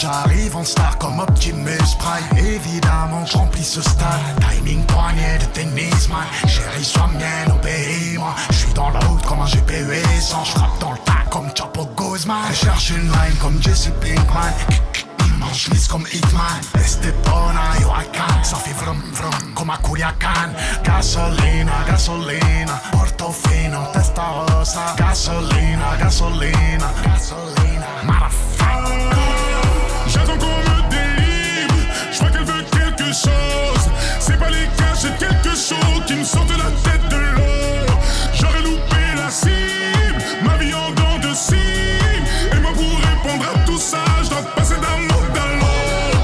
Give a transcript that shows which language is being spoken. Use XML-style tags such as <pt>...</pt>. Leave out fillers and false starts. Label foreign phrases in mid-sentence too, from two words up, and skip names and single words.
<fr>J'arrive en star comme Optimus Prime. Évidemment, je remplis ce stade. Timing poignet de tennis, man. Chérie, sois mienne, obéis-moi. Je suis dans la route comme un GPS. Je frappe dans le tas comme Chapo Guzman. Je cherche une line comme Jesse Pinkman. Je lisse comme Hitman. Estepona,</fr> <en>yo I can.</en> <fr>Ça fait vrum vrum comme a Culiacan.</fr> <es>Gasolina, gasolina. Portofino, Testarossa. Gasolina, gasolina. Gasolina, motherfucker.</es> <fr>J'attends qu'on me délivre. Je crois qu'elle veut quelque chose. C'est pas les cas, j'ai quelque chose qui me sort de la tête de l'eau. J'aurais loupé la cible. Ma vie en dents de cime. Et moi pour répondre à tout ça, je dois passer d'un monde à l'autre.</fr>